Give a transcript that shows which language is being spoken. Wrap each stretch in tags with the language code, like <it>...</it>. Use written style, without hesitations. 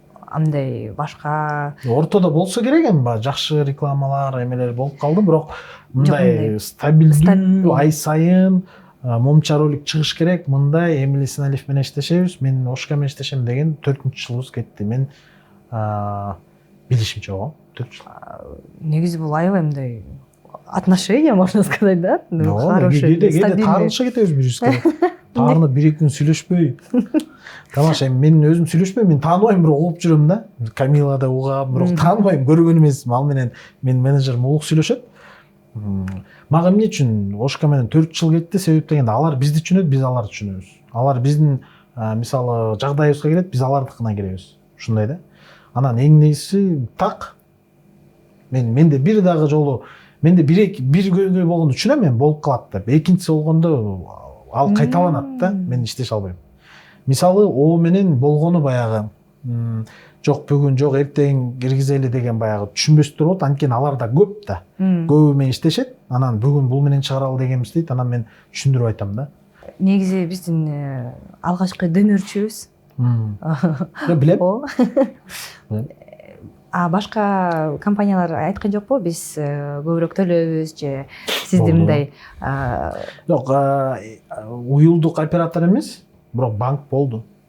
<ky>Андай башка ортодо болсо керек эми жакшы рекламалар, эмелер болуп калды, бирок мындай стабилдүү ай сайын момча ролик чыгыш керек, мындай Эмили Синалиев менен иштешебиз, мен Ошка менен иштешем деген 4-жылыбыз кетти. Мен билишимче го 4 жыл. Негизи бул аябай мындай</ky> <ru>отношения, можно сказать,</ru> <ky>да?</ky> <ru>Хороший, стабильный.</ru> <ky>Таарынышка кетебиз бирибизге. Таарынып 1-2 күн сүйлөшпөй. Тамаша, мен өзүм сүйлөшпөйм, мен тааныбайм, бирок угуп жүрөм да. Камила да угам, бирок тааныбайм, көргөн эмесмин. Ал менен мен менеджерим улук сүйлөшөт. Мага эмне үчүн Ошка менен 4 жыл кетти, себеп дегенде алар бизди түшүнөт, биз аларды түшүнөбүз. Алар биздин мисалы жагдайыбызга келет, биз алардыкына келебиз. Ушундай да. Анан эң негизиси так. Менде бир дагы жолу, менде бир көйгөй болгондо түшүнөм, мен болуп калат деп. Экинчиси болгондо ал кайталанат да, мен иштеше албайм. Мисалы, о менен болгону баягы жок бүгүн, жок эртең киргизели деген баягы түшүнбөстөр болот, анткени алар да көп да. Көбү менен иштешет, анан бүгүн бул менен чыгаралы дегенбиз дейт, анан мен түшүндүрүп айтам да. Негизи биздин алгачкы дөмөрчүбүз. Билем. Башка компаниялар айткан жокпу, биз көбүрөөк төлөбүз же сизди мындай? Жок, уюлдук оператор эмес, бирок банк болду.</ky>